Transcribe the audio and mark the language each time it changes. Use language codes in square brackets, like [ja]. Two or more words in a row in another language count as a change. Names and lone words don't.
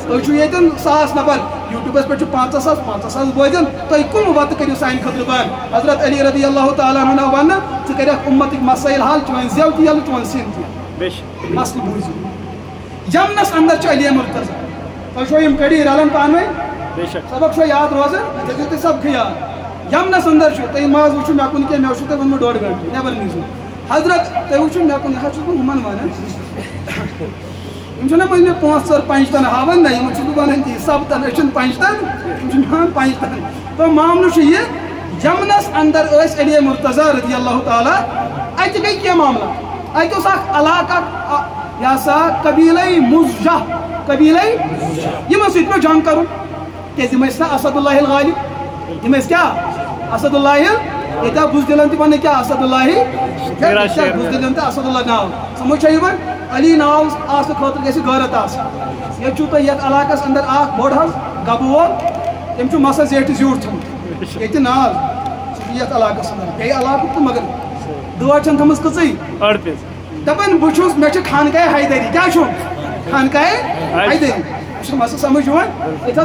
[ks] تُہۍ چھو ییٚتٮ۪ن 100 نفر یوٗٹیوبس پٮ۪ٹھ چھُ 50,000 بوزان تُہۍ کُم وتہٕ کٔرِو سانہِ خٲطرٕ بنٛد حضرت علی [ar] رضی اللہ تعالیٰ عنہ [ks] ون ژٕ کٔرکھ اُمتٕکۍ مسٲیل حل چون زیو تہِ یلہٕ چون سِن تہِ مسلہٕ بوٗزِو یمنس اندر چھُ علی مرتضی تُہۍ چھو یم کڑی رلان پانہٕ ؤنۍ سبق چھو یاد روزان ژےٚ دیُت سبقہٕ یاد یمنس اندر چھُ تُہۍ ماز وٕچھِو مےٚ کُن کینٛہہ مےٚ وٕچھو تۄہہِ ووٚنمُت 1.5 گنٹہٕ نٮ۪بر نیٖزیو حضرت تُہۍ وٕچھِو مےٚ کُن چھُس بہٕ ہُمن ونان یم پنہ 5 ژور 5 تن ہاوان نا یم بہٕ ونان تی سبتن أچھن 5 تن یم ہاوان 5 تن تو معاملہ یہ یمنس اندر ٲسۍ علی مرتضی [ar] رضی اللہ تعالیٰ [ks] اتہ گئی کینٛہہ معاملہ اتہ اوس اکھ علاقہ یہ سا قبیلے مزجہ قبیلے یمن سۭتۍ پیوٚو جنگ کرُن کیازِ یِم ٲسۍ نا اسد اللہ الغالب یِم ٲسۍ کیٛاہ اسد اللہ یہ بزدلن تہ ون کیا اسد اللہ بزدلن تہ اسد اللہ ناو سمجھ یوان علی ناو آسنہٕ خٲطرٕ گژھِ غٲرت آسٕنۍ ییٚتہِ چھُو تۄہہِ یتھ علاقس اندر اکھ بوٚڑ حظ گبہٕ وول تٔمۍ چھُ مسا زیٹھِ زیوٗٹھ تھوٚمُت ییٚتہِ ناو سُہ چھُ یتھ علاقس اندر بیٚیہِ علاقُک تہٕ مگر گٲڑ چھَنہٕ تھٲمٕژ کٕژٕے دپان بہٕ چھُس مےٚ چھِ خانقاہِ حیدری کیٛاہ چھُ خانقاہِ حیدری مےٚ چھُنہٕ مسا سمجھ یِوان ییٚتہِ